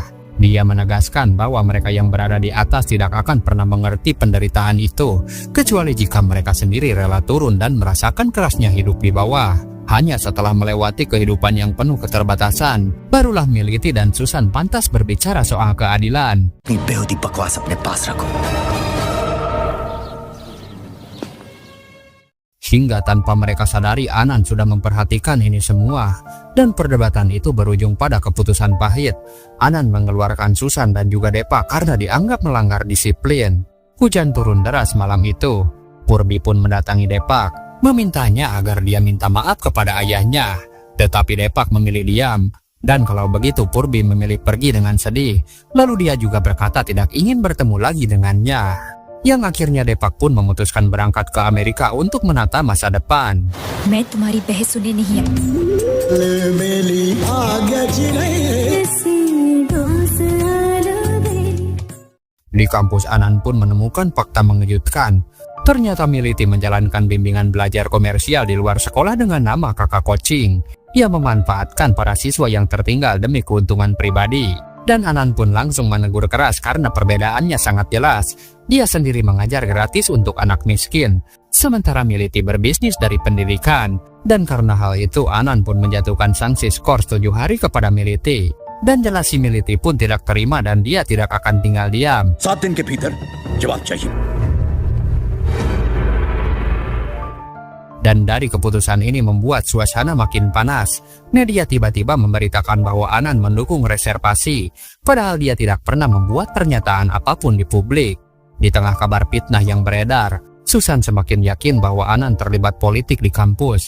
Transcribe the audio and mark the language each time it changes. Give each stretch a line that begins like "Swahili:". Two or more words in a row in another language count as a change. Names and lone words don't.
Indonesian: Dia menegaskan bahwa mereka yang berada di atas tidak akan pernah mengerti penderitaan itu, kecuali jika mereka sendiri rela turun dan merasakan kerasnya hidup di bawah. Hanya setelah melewati kehidupan yang penuh keterbatasan, barulah Militi dan Susan pantas berbicara soal keadilan.
Hindi: अपनी बेहूदी बकवास अपने पास रखो।
Indonesian: Hingga tanpa mereka sadari Anand sudah memperhatikan ini semua, dan perdebatan itu berujung pada keputusan pahit. Anand mengeluarkan Susan dan juga Depak karena dianggap melanggar disiplin. Hujan turun deras malam itu. Purbi pun mendatangi Depak, memintanya agar dia minta maaf kepada ayahnya. Tetapi Depak memilih diam, dan kalau begitu Purbi memilih pergi dengan sedih. Lalu dia juga berkata tidak ingin bertemu lagi dengannya. Yang akhirnya Depak pun memutuskan berangkat ke Amerika untuk menata masa depan.
Hindi: मैं तुम्हारी बहस सुने नहीं
Indonesian: Di kampus Anand pun menemukan fakta mengejutkan. Ternyata Militi menjalankan bimbingan belajar komersial di luar sekolah dengan nama kakak coaching. Ia memanfaatkan para siswa yang tertinggal demi keuntungan pribadi. Dan Anand pun langsung menegur keras karena perbedaannya sangat jelas. Dia sendiri mengajar gratis untuk anak miskin, sementara Militi berbisnis dari pendidikan. Dan karena hal itu Anand pun menjatuhkan sanksi skor 7 hari kepada Militi. Dan jelas si Militi pun tidak terima dan dia tidak akan tinggal diam.
Hindi: 7 दिन के भीतर जवाब चाहिए.
Indonesian: Dan dari keputusan ini membuat suasana makin panas. Media tiba-tiba memberitakan bahwa Anand mendukung reservasi, padahal dia tidak pernah membuat pernyataan apapun di publik. Di tengah kabar fitnah yang beredar, Susan semakin yakin bahwa Anand terlibat politik di kampus.